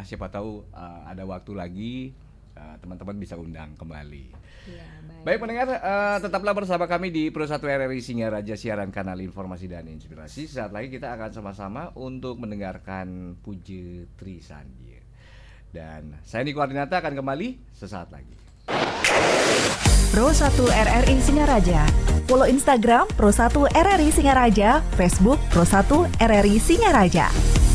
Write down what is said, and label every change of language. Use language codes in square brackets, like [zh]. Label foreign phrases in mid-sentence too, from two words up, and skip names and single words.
[id] Siapa tahu ada waktu lagi teman-teman bisa undang kembali. Ya, baik pendengar, tetaplah bersama kami di Pro 1 RRI Singaraja, siaran kanal informasi dan inspirasi. Saat lagi kita akan sama-sama untuk mendengarkan Puji Trisanjir. Dan saya Niko Ardinata akan kembali sesaat lagi. Pro 1 RRI Singaraja. Follow Instagram Pro 1 RRI Singaraja, Facebook Pro 1 RRI Singaraja.